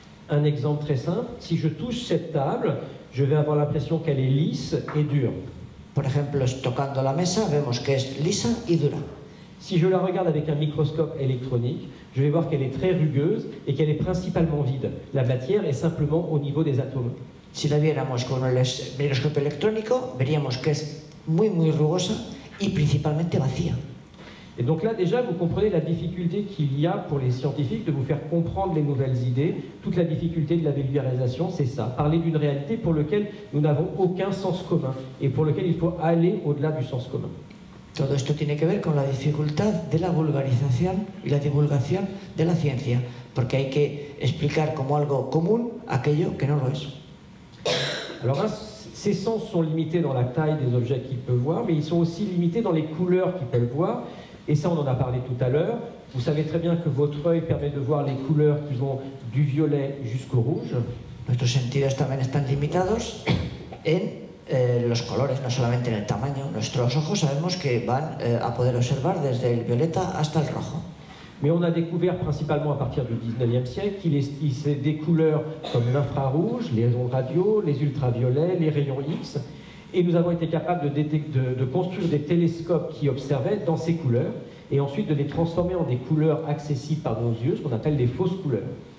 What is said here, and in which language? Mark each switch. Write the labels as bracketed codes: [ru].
[fr] Un exemple très simple, si je touche cette table, je vais avoir l'impression qu'elle est lisse et dure. [es] Por ejemplo, tocando la mesa vemos que es lisa y dura. [fr] Si je la regarde avec un microscope électronique, je vais voir qu'elle est très rugueuse et qu'elle est principalement vide. La matière est simplement au niveau des atomes. [es] Si la viéramos con el microscopio electrónico, veríamos que es muy rugosa y principalmente vacía. [fr] Et donc là, déjà, vous comprenez la difficulté qu'il y a pour les scientifiques de vous faire comprendre les nouvelles idées. Toute la difficulté de la vulgarisation, c'est ça. Parler d'une réalité pour laquelle nous n'avons aucun sens commun et pour laquelle il faut aller au-delà du sens commun. [es] Todo esto tiene que ver con la dificultad de la vulgarización y la divulgación de la ciencia, porque hay que explicar como algo común aquello que no lo es. [fr] Alors, ces sens sont limités dans la taille des objets qu'ils peuvent voir, mais ils sont aussi limités dans les couleurs qu'ils peuvent voir. Et ça, on en a parlé tout à l'heure. Vous savez très bien que votre œil permet de voir les couleurs qui vont du violet jusqu'au rouge. [es] Nuestros sentidos también están limitados en los colores, no solamente en el tamaño. Nuestros ojos sabemos que van a poder observar desde el violeta hasta el rojo. [fr] Mais on a découvert principalement à partir du 19e siècle qu'il existait des couleurs comme l'infrarouge, les ondes radio, les ultraviolets, les rayons X. Et nous avons été capables de construire des télescopes qui observaient dans ces couleurs et ensuite de les transformer en des couleurs accessibles par nos yeux, ce qu'on appelle des fausses couleurs.